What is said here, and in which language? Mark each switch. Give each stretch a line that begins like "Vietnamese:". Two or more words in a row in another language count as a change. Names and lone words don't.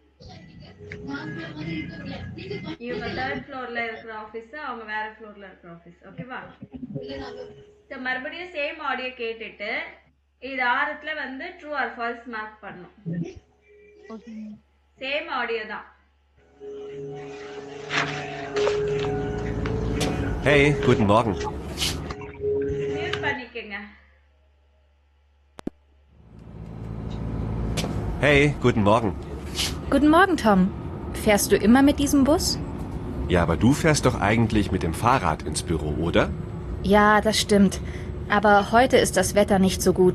Tamil: இவங்க 3rd ஃப்ளோர்ல இருக்கிற ஆபீஸ், அவங்க வேற ஃப்ளோர்ல இருக்கிற ஆபீஸ். ஓகேவா? சோ மறுபடியும்
English: same audio
Tamil: கேட்டுட்டு இது ஆரத்துல வந்து
English: true or false
Tamil: மார்க் பண்ணனும். ஓகே.
English: same audio
Tamil: தான்.
German: Hey, guten Morgen.
Tamil: மியூட் பண்ணிக்கங்க.
German: Hey, guten Morgen. Guten Morgen, Tom. Fährst du immer mit diesem Bus? Ja, aber du fährst doch eigentlich mit dem Fahrrad ins Büro, oder? Ja, das stimmt. Aber heute ist das Wetter nicht so gut.